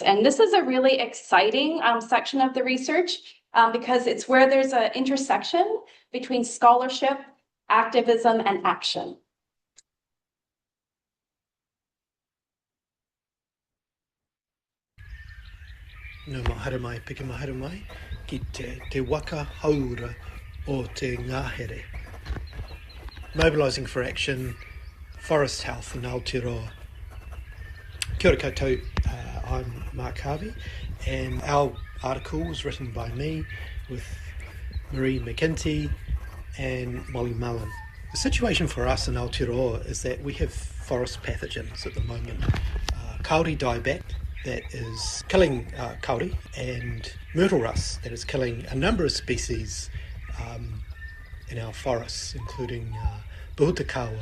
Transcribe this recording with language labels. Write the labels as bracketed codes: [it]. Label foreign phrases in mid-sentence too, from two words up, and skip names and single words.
[en] And this is a really exciting section of the research because it's where there's an intersection between scholarship, activism, and action. [mi] No mahara mai, pika mahara mai, ki te waka haura o te ngahere. [en] Mobilising for action, forest health in Aotearoa. [mi] Kia ora koutou, [en] I'm Mark Harvey, and our article was written by me with Marie McGinty and Molly Mullen. The situation for us in Aotearoa is that we have forest pathogens at the moment. Kauri dieback that is killing kauri, and myrtle rust that is killing a number of species in our forests, including Buutakawa.